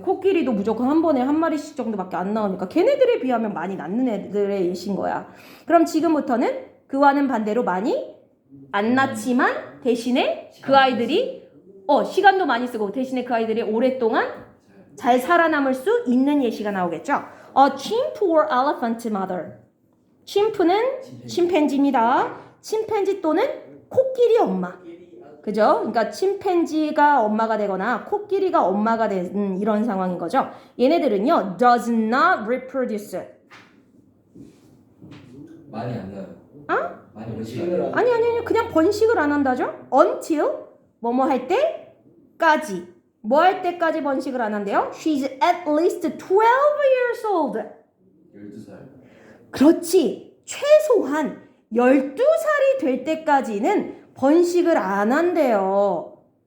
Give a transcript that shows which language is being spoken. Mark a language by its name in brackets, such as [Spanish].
[Korean] 코끼리도 무조건 한 번에 한 마리씩 정도밖에 안 나오니까 걔네들에 비하면 많이 낳는 애들의 예신 거야. 그럼 지금부터는 그와는 반대로 많이 안 낳지만 대신에 그 아이들이 시간도 많이 쓰고 대신에 그 아이들이 오랫동안 잘 살아남을 수 있는 예시가 나오겠죠. [English] chimp or elephant mother. [Korean] chim프는 침팬지입니다. 침팬지 또는 코끼리 엄마. 그죠? 그러니까 침팬지가 엄마가 되거나 코끼리가 엄마가 되는 이런 상황인 거죠. 얘네들은요, [English] does not reproduce. [Korean] 많이 안 나요. 어? 많이 번식을 아니, 그냥 번식을 안 한다죠? until 뭐뭐 할 때까지. 뭐 할 때까지 번식을 안 한대요? [English] She's at least 12 years old. [Korean] 12살. 그렇지. 최소한 12살이 될 때까지는 번식을 안 한대요.